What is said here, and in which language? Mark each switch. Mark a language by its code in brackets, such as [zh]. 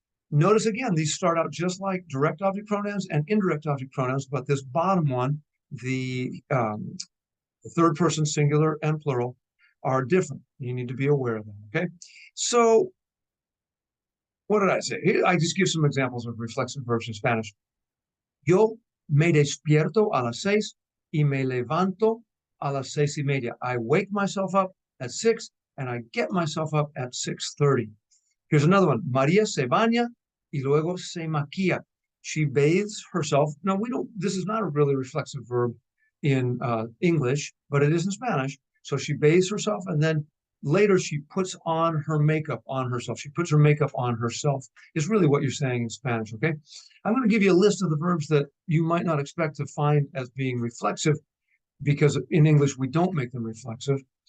[en] Notice again, these start out just like direct object pronouns and indirect object pronouns, but this bottom one, the third person singular and plural, are different. You need to be aware of them, okay? So what did I say? I just give some examples of reflexive verbs in Spanish. [es] Yo me despierto a las 6 y me levanto a las 6:30. [en] I wake myself up at 6 and I get myself up at 6:30. Here's another one. [es] María se baña y luego se maquilla. [en] She bathes herself. No, this is not a really reflexive verb in English, but it is in Spanish. So she bathes herself and then later she puts on her makeup on herself. She puts her makeup on herself is really what you're saying in Spanish, okay? I'm going to give you a list of the verbs that you might not expect to find as being reflexive because in English we don't make them reflexive.